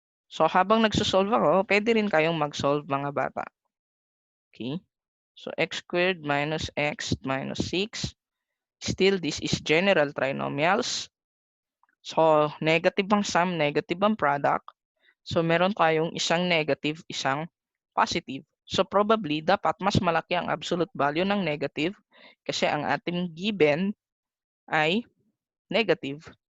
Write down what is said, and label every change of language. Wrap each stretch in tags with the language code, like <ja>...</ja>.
<tl>So, habang nagsosolve ako, pwede rin kayong mag-solve mga bata.</tl> <en>Okay. So, x squared minus x minus 6. Still, this is general trinomials.</en> <tl>So, negative ang sum, negative ang product. So, meron tayong isang negative, isang positive. So, probably, dapat mas malaki ang absolute value ng negative kasi ang ating given ay negative.</tl>